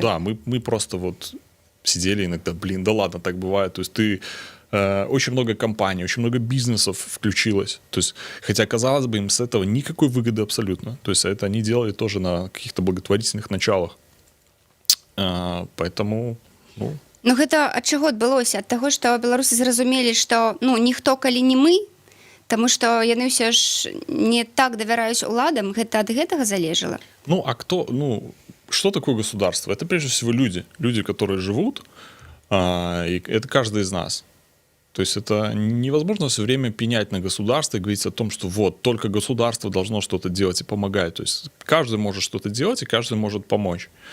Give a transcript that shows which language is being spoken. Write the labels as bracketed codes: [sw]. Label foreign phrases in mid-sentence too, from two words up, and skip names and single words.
[ru] да, мы просто вот сидели иногда, блин, да ладно, так бывает. То есть ты очень много компаний, очень много бизнесов включилось. То есть, хотя, казалось бы, им с этого никакой выгоды абсолютно. То есть это они делали тоже на каких-то благотворительных началах. Поэтому, ну... [be] Ну гэта ад чаго адбылося? Ад таго, што беларусы зразумелі, што ну, ніхто калі не мы, таму што яны ўсё ж не так давяраюць уладам, гэта ад гэтага залежала? [ru] Ну, а кто... Ну, что такое государство? Это прежде всего люди. Люди, которые живут, и это каждый из нас. То есть это невозможно все время пенять на государство и говорить о том, что вот, только государство должно что-то делать и помогать. То есть каждый может что-то делать, и каждый может помочь.